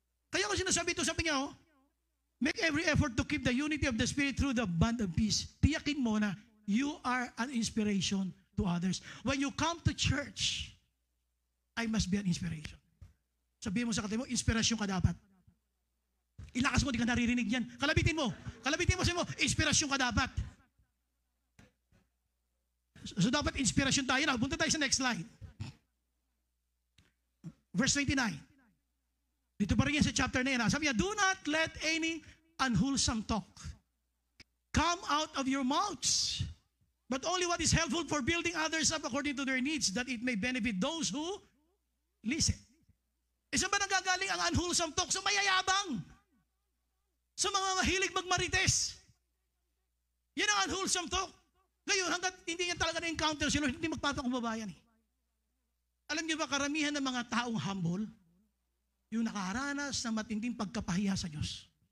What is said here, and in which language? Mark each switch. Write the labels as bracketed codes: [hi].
[tl] Kaya ko sinasabi ito, sabi niya, [en] make every effort to keep the unity of the Spirit through the bond of peace. [tl] Tiyakin mo na [en] you are an inspiration to others. When you come to church, I must be an inspiration. [tl] Sabihin mo sa katabi mo, inspirasyon ka dapat. Ilakas mo, di ka naririnig yan. Kalabitin mo, sabi mo, inspirasyon ka dapat. So dapat inspirasyon tayo na. Punta tayo sa next slide. Verse 29. Dito pa rin yan sa chapter na yan. [en] Sabi niya, do not let any unwholesome talk come out of your mouths, but only what is helpful for building others up according to their needs, that it may benefit those who listen. [tl] Saan ba nanggagaling ang unwholesome talk? Sa mayayabang. Sa mga mahilig magmarites. Yan ang unwholesome talk. Ngayon, hanggat hindi yan talaga na-encounter si Lord, hindi magpapakumbaba yan eh. Alam niyo ba, karamihan ng mga taong humble, yung nakaranas ng matinding pagkapahiya sa Diyos.